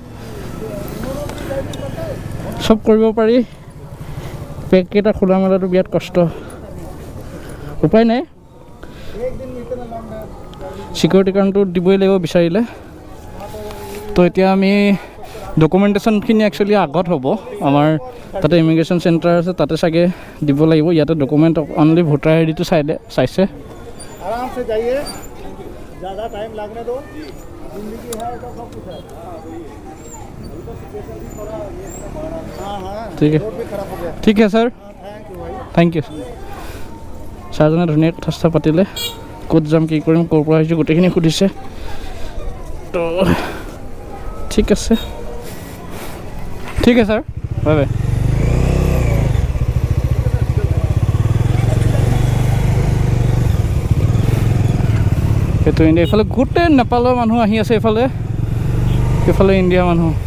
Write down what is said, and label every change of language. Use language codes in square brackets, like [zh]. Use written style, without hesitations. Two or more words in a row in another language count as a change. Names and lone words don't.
[as] চব কৰিব পাৰি বেগকেইটা খোলা মেলাটো বিৰাট কষ্ট উপায় নাই চিকিউৰিটি কাৰণটো দিবই লাগিব বিচাৰিলে তো এতিয়া আমি ডকুমেণ্টেশ্যনখিনি একচুৱেলি আগত হ'ব আমাৰ তাতে ইমিগ্ৰেশ্যন চেণ্টাৰ আছে তাতে চাগে দিব লাগিব ইয়াতে [en] document only voter ID [as] চাইছে [hi] आराम से जाइए ज़्यादा टाइम लगने दो जिंदगी है तो सब कुछ है अभी तो सिचुएशन भी थोड़ा ये हाँ हाँ ठीक है रोड भी खराब हो गया [as] ঠিক আছে ছাৰ [en] thank you भाई thank you [as] ছাৰজনে ধুনীয়া কথা চথা পাতিলে ক'ত যাম কি কৰিম ক'ৰ পৰা আহিছোঁ গোটেইখিনি সুধিছে তো ঠিক আছে ছাৰ [en] bye bye [as] সেইটো ইণ্ডিয়া এইফালে গোটেই নেপালৰ মানুহ আহি আছে এইফালে ইণ্ডিয়া মানুহ